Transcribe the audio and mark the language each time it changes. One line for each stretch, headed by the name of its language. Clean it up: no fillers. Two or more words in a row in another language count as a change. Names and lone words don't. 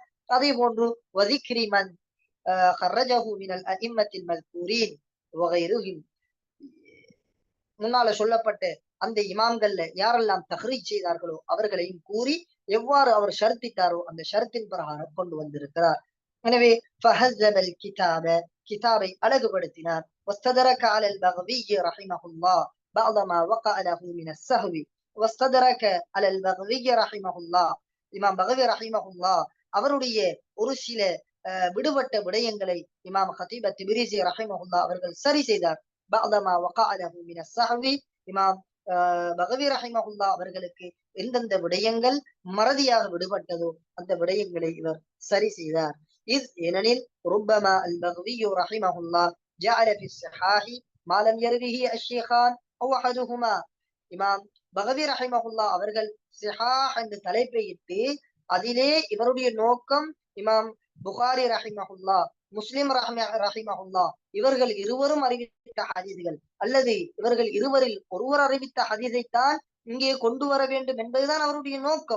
Tamil: அதே போன்று
Arabic: وذكر من خرجه من الأئمة المذكورين وغيرهم,
Tamil: முன்னால சொல்லப்பட்ட அந்த இமாம்கள்ல யாரெல்லாம் தஹ்ரீஜ் செய்தார்களோ அவர்களையும் கூறி எவ்வாறு அவர் ஷர்த்திட்டாரோ அந்த ஷர்த்தின் பிரகாரம் கொண்டு வந்திருக்கிறார். எனவே
Arabic: فهذب الكتاب,
Tamil: கிதாபை அழகுபடுத்தினார்.
Arabic: واستدرك على البغوي رحمه الله بعض ما وقع له من السهو. واستدرك على البغوي رحمه الله,
Tamil: இமாம் பகவி ரஹிமஹுல்லாஹ் அவருடைய ஒரு சில விடுபட்ட விடயங்களை இமாம் ஹதீப் அத்-திப்ரிஸி ரஹிமஹுல்லாஹ் அவர்கள் சரி செய்தார்.
Arabic: بعض ما وقع له من السهو,
Tamil: இமாம் பகவி ரஹிமஹுல்லாஹ் அவர்களுக்கு எந்தெந்த விடயங்கள் மறதியாக விடுபட்டதோ அந்த விடயங்களை இவர் சரி செய்தார்.
Arabic: ஏனெனில் ربما البغوي رحمه الله جعل في الصحاح ما لم يروه الشيخان أو أحدهما.
Tamil: இமாம் பகவி ரஹிமஹுல்லாஹ் அவர்கள் சிஹாஹ் என்ற தலைப்பை இட்டு அதிலே இவருடைய நோக்கம் இமாம் புகாரி ரஹிமஹுல்லாஹ், முஸ்லிம் ரஹிமஹுல்லாஹ் இவர்கள் இருவரும் அறிவித்த ஹதீஸ்கள் அல்லது இவர்கள் இருவரில் ஒருவர் அறிவித்த ஹதீஸைத்தான் இங்கே கொண்டு வர வேண்டும் என்பதுதான் அவருடைய நோக்கம்.